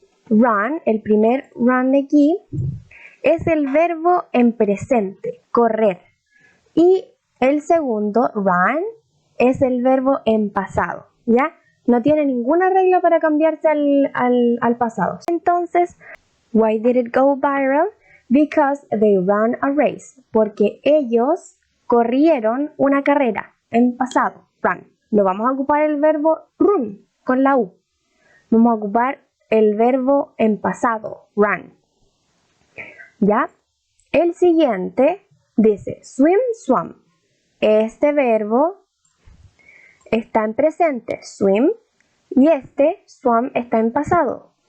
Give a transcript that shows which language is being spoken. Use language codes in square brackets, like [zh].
[es] Run, el primer run de aquí, es el verbo en presente, correr. Y el segundo, run, es el verbo en pasado, ¿ya? No tiene ninguna regla para cambiarse al pasado. [en] Entonces, why did it go viral? Because they ran a race. [es] Porque ellos corrieron una carrera en pasado, run. No vamos a ocupar el verbo run con la U. Vamos a ocupar el verbo en pasado, run. ¿Ya? El siguiente dice swim, swam. Este verbo está en presente, swim, y este, swam, está en pasado.